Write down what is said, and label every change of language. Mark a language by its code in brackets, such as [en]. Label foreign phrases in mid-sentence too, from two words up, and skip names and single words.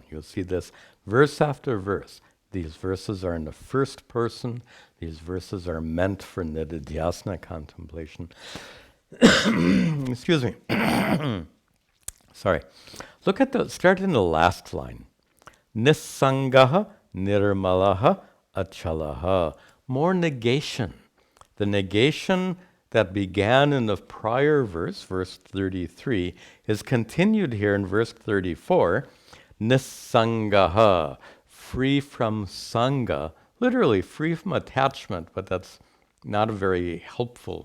[en] You'll see this verse after verse. These verses are in the first person. These verses are meant for Nidhihasana contemplation. Excuse me. Sorry. Look at start in the last line. [sa] Nisangaha, nirmalaha, achalaha. [en] More negation. The negation that began in the prior verse, verse 33, is continued here in verse 34. Nisangaha, free from sangha, literally free from attachment, but that's not a very helpful.